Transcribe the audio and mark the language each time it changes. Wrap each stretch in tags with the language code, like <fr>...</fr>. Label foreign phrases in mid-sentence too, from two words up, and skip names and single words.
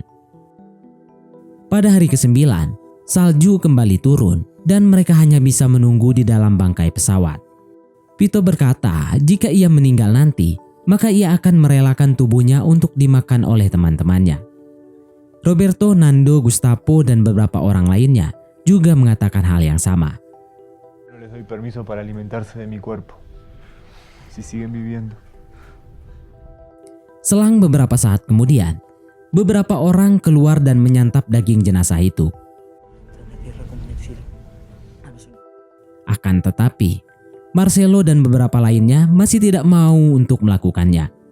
<id>Pada hari ke-9, salju kembali turun dan mereka hanya bisa menunggu di dalam bangkai pesawat. Pito berkata jika ia meninggal nanti, maka ia akan merelakan tubuhnya untuk dimakan oleh teman-temannya. Roberto, Nando, Gustavo, dan beberapa orang lainnya juga mengatakan hal yang sama.</id> <es>No les doy permiso para alimentarse de mi cuerpo. Si siguen viviendo.</es> <id>Selang beberapa saat kemudian, beberapa orang keluar dan menyantap daging jenazah itu. Akan tetapi, Marcelo dan beberapa lainnya masih tidak mau untuk melakukannya.</id>